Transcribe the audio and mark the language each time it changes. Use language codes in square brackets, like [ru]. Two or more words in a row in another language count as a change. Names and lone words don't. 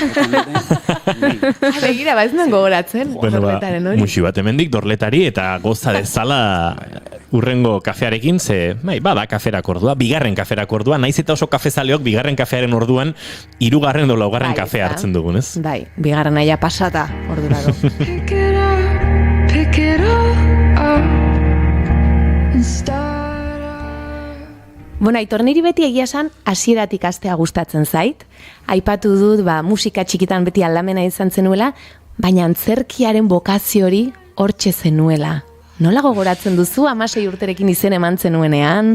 [eu] Begira, ez nuen gogoratzen. Dorletaren hori. Muxi bat hemendik Dorletari eta goza dezala urrengo kafearekin, ze, bada kaferak ordua, bigarren kaferak ordua, naiz eta oso kafezaleok bigarren kafearen orduan, 3. edo 4. kafea hartzen dugun, ez? Bai, bigarren aia pasata ordura do. [en] Pick it up, and start [eu] Bueno, Aitor, niri beti egia esan hasieratik hastea gustatzen zait. Aipatu dut, musika txikitan beti aldamena izan zenuela, baina antzerkiaren bokazio hori hortxe zenuela. Nola gogoratzen duzu 16 urterekin izen eman zenuenean?